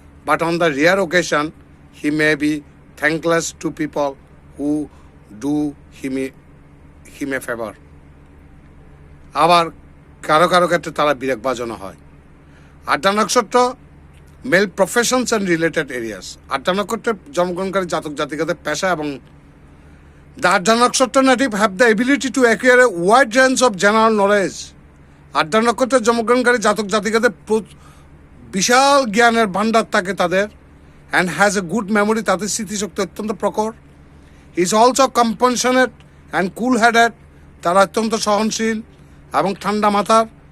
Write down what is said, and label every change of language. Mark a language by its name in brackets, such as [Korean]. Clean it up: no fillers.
[English] But on the rare occasion he may be thankless to people who do him a favour. [Bangla] আবার কারো কারো ক্ষেত্রে তারা বিরাগভাজনও হয়। [English] আড্ডা নক্ষত্র mail professions and related areas. [Bangla] আড্ডা নক্ষত্রের জন্মগ্রহণকারী জাতক জাতিকাদের পেশা এবং [English] the Addha Nakshatra native have the ability to acquire a wide range of general knowledge. [Bangla] আড্ডা নক্ষত্রের জন্মগ্রহণকারী জাতক জাতিকাদের বিশাল জ্ঞানের ভাণ্ডার থাকে তাদের। [English] and has a good memory, [Bangla] তাদের স্মৃতিশক্তি অত্যন্ত প্রখর। [English] is also compassionate and cool headed, [Bangla] তারা অত্যন্ত সহনশীল এবং ঠান্ডা মাথার।